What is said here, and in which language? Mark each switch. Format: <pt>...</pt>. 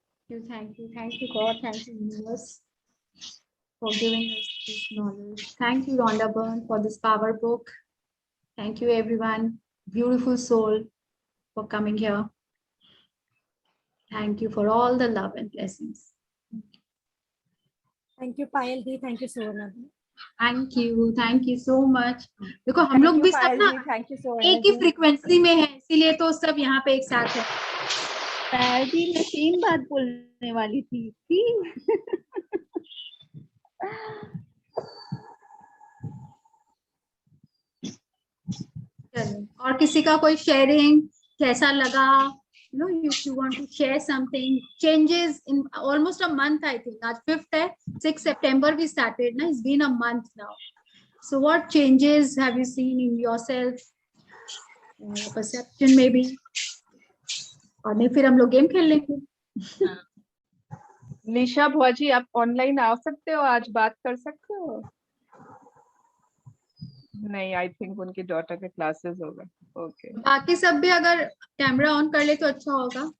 <en>Thank you God, thank you universe for giving us this knowledge. Thank you Rhonda Byrne for this power book. Thank you everyone, beautiful soul, for coming here. Thank you for all the love and blessings. Thank you Payal di, thank you Sona. Thank you so much.</en> <hi>देखो हम लोग भी सब ना एक ही frequency में है, इसीलिए तो सब यहाँ पे एक साथ है। पायल जी, मैं सेम बात बोलने वाली थी। और किसी का कोई शेयरिंग कैसा लगा?</hi> <en>You know, if you want to share something, changes in almost a month, I think.</en> <hi>आज 5th है,</hi> <en>6 September we started, na? It's been a month now. So what changes have you seen in yourself? Perception maybe?</en> <hi>और नहीं फिर हम लोग game खेल लेंगे। निशा भुआजी, आप ऑनलाइन आ सकते हो, आज बात कर सकते हो? नहीं,</hi> <en>I think</en> <hi>उनकी डॉटर के क्लासेस होगा। ओके, बाकी सब भी अगर कैमरा ऑन कर ले तो अच्छा होगा।</hi>